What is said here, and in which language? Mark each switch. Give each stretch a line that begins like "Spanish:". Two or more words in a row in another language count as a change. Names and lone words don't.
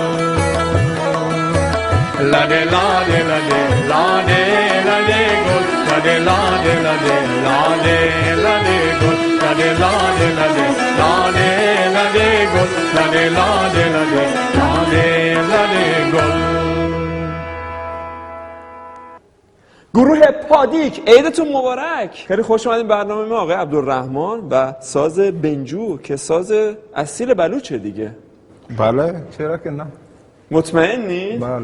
Persian: lade lade lade lade lade gol lade lade lade lade lade gol lade lade lade lade lade gol lade lade lade lade lade gol گروه پادیک عیدتون مبارک. خیلی خوش اومدین برنامه ما آقای عبدالرحمن و ساز بنجو که ساز اصیل بلوچه دیگه. بله چرا که نه. مطمئنی؟ بله.